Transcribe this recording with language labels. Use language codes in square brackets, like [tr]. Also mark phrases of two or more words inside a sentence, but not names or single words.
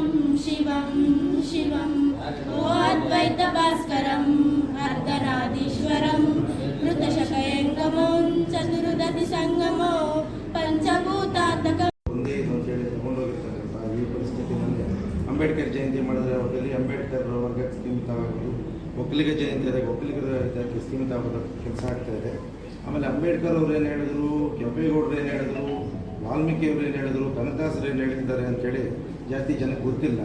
[sa] शिवं शिवं अद्वैत भास्करं अर्धनादीश्वरं मृतशकयंगमो चतुर्दधि संगमो पंचभूतात्मक. [kn] ಒಂದೇ ಅಂತೇಳಿ ತಗೊಂಡೋಗಿರ್ತಕ್ಕಂಥ ಈ ಪರಿಸ್ಥಿತಿನಲ್ಲಿ ಅಂಬೇಡ್ಕರ್ ಜಯಂತಿ ಮಾಡಿದ್ರೆ ಅವರಲ್ಲಿ ಅಂಬೇಡ್ಕರ್ ವರ್ಗಕ್ಕೆ ಸೀಮಿತವಾಗೋದು, ಒಕ್ಕಲಿಗ ಜಯಂತಿ ಆದಾಗ ಒಕ್ಕಲಿಗರ ಇದಕ್ಕೆ ಸೀಮಿತವಾದ ಕೆಲಸ ಆಗ್ತಾ ಇದೆ. ಆಮೇಲೆ ಅಂಬೇಡ್ಕರ್ ಅವರು ಏನು ಹೇಳಿದ್ರು, ಕೆಂಪೇಗೌಡರು ಏನು ಹೇಳಿದ್ರು, ವಾಲ್ಮೀಕಿ ಅವರು ಏನು ಹೇಳಿದ್ರು, ಕನಕದಾಸರು ಏನು ಹೇಳಿದ್ದಾರೆ ಅಂತೇಳಿ ಜಾಸ್ತಿ ಜನಕ್ಕೆ ಗೊತ್ತಿಲ್ಲ.